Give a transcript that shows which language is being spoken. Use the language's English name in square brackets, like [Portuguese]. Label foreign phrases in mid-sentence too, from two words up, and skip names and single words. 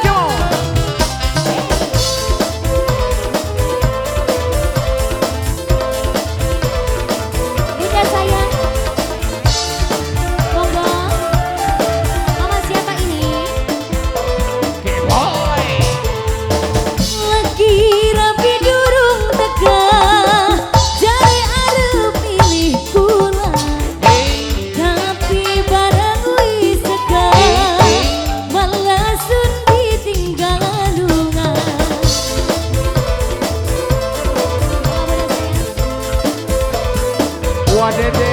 [Indonesian] Bunda sayang. Monggo. Mama siapa ini? Boy. [Javanese] Lagi rapi durung teka, jare arep pilih kula, tapi barang wis teka, malah sun ditinggal lunga. [Indonesian] Wah dede.